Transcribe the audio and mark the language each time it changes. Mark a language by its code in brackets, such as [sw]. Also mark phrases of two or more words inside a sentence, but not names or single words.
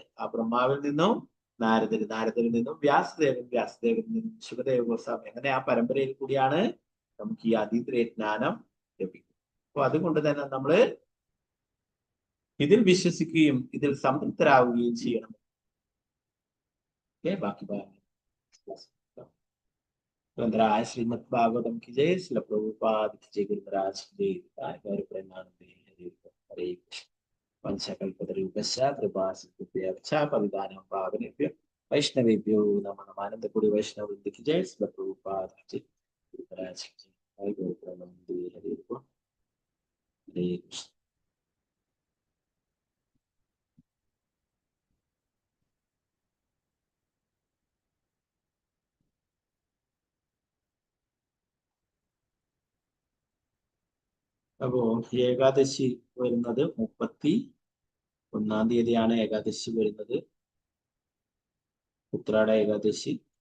[ml] ആ ബ്രഹ്മാവിൽ നിന്നും നാരദരിൽ നിന്നും വ്യാസദേവനിൽ നിന്നും ശുകദേവ ഗോസ്വാമി, അങ്ങനെ ആ പരമ്പരയിൽ കൂടിയാണ് നമുക്ക് ഈ അതീന്ദ്രിയ ജ്ഞാനം ലഭിക്കുന്നത്. അപ്പൊ അതുകൊണ്ട് തന്നെ നമ്മള് ഇതിൽ വിശ്വസിക്കുകയും ഇതിൽ സംതൃപ്തരാവുകയും ചെയ്യണം. [hi] ബാക്കി ഗ്രന്ഥരായ ശ്രീമദ് ഭാഗവതം की जय, श्रील प्रभुपाद की जय, गुरुराज की जय, प्रेमानंदे हरे कृष्ण। [sa] पंचकल्पतरुभ्यश्च कृपा सिन्धुभ्यश्च पतितानां पावनेभ्यो वैष्णवेभ्यो नमो नमः। [hi] आनंदपुरी वैष्णव वृंद की जय, श्रील प्रभुपाद की जय, गुरुराज की जय, प्रेमानंदे हरे कृष्ण। [ml] അപ്പോ ഏകാദശി വരുന്നത് 31-ാം തീയതിയാണ് ഏകാദശി വരുന്നത്, ഉത്രാട ഏകാദശി.